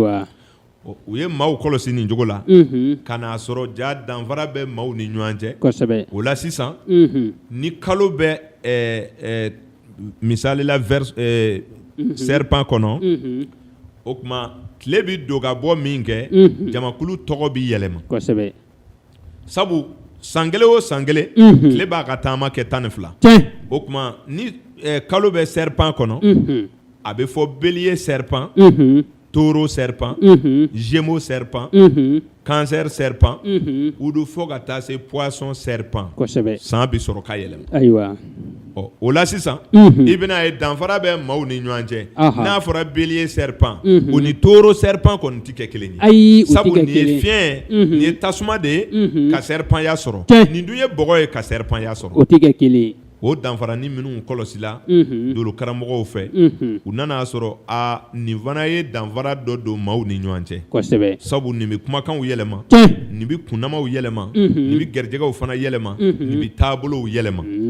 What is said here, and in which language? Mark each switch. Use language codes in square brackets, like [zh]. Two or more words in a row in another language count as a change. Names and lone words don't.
[bm] u ye maaw kɔlɔsi nin cogo la ka n'a sɔrɔ ja danfara bɛ maaw ni ɲɔgɔn cɛ o la sisan ni kalo bɛ misalila serpent kɔnɔ o tuma tile bɛ don ka bɔ min kɛ jamakulu tɔgɔ bɛ yɛlɛma sabu san kelen o san kelen tile b'a ka taama kɛ 12 o tuma ni kalo bɛ serpent kɔnɔ a bɛ fɔ [fr] bélier serpent taureau serpent gémeaux serpent cancer serpent [bm] u do fɔ ka taa se [fr] poisson serpent [bm] san bɛ sɔrɔ ka yɛlɛma o la sisan i bɛna ye danfara bɛ maaw ni ɲɔgɔn cɛ n'a fɔra [fr] bélier serpent [bm] o ni [fr] taureau serpent [bm] kɔni tɛ kɛ kelen ye sabu nin ye fiɲɛ nin ye tasuma de ye ka serpent ya sɔrɔ nin dun ye bɔgɔ ye ka serpent ya sɔrɔ o tɛ kɛ kelen ye o danfara ni minnu kɔlɔsila dolo karamɔgɔw fɛ u nana sɔrɔ nin fana ye danfara dɔ don maaw ni ɲɔgɔn cɛ sabu nin bɛ kumakanw yɛlɛma nin bɛ kunnamaw yɛlɛma nin bɛ garijɛgɛw fana yɛlɛma nin bɛ taabolow yɛlɛma